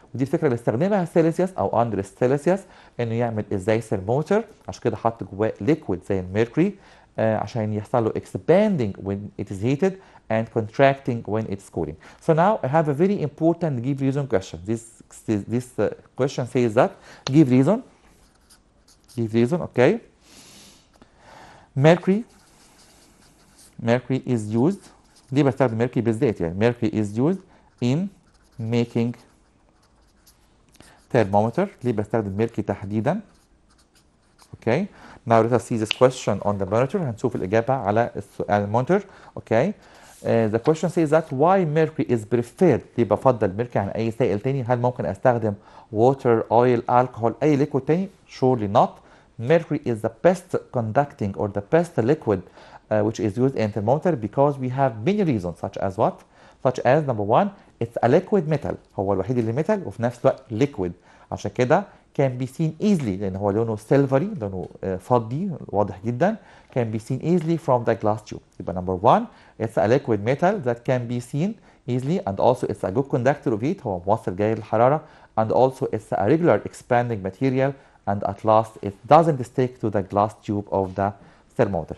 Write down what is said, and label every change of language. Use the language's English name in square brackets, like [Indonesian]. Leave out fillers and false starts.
[Arabic] ودي الفكره اللي استخدمها سيلسيوس او اندريس سيلسيوس انه يعمل ازاي ثرمومتر، عشان كده حط جواه ليكويد زي الميركوري عشان يحصل له [English] expanding when it is heated and contracting when it's cooling. So now I have a very important give reason question. This question says that give reason, okay. Mercury is used. [Arabic] ليه بستخدم ميركوري بالذات؟ يعني ميركوري [English] is used in making thermometer. [Arabic] ليه بستخدم ميركوري تحديدا؟ اوكي. [English] Now let us see this question on the monitor. [Arabic] هنشوف الإجابة على المونيتور. [English] Okay. The question says that why mercury is preferred. [Arabic] ليه بفضل ميركوري عن أي سائل تاني؟ هل ممكن أستخدم [English] water, oil, alcohol، [Arabic] أي liquid تاني؟ [English] Surely not. Mercury is the best conducting or the best liquid which is used in thermometer because we have many reasons such as what? Such as number one, it's a liquid metal. [Arabic] هو الوحيد اللي metal وفي نفس الوقت liquid. عشان كده [English] can be seen easily [Arabic] لأن هو لونه silvery، لونه فضي واضح جدا. [English] can be seen easily from the glass tube. [Arabic] يبقى [English] number one, it's a liquid metal that can be seen easily and also it's a good conductor of heat. [Arabic] هو موصل جيد للحرارة [English] and also it's a regular expanding material and at last it doesn't stick to the glass tube of the thermometer.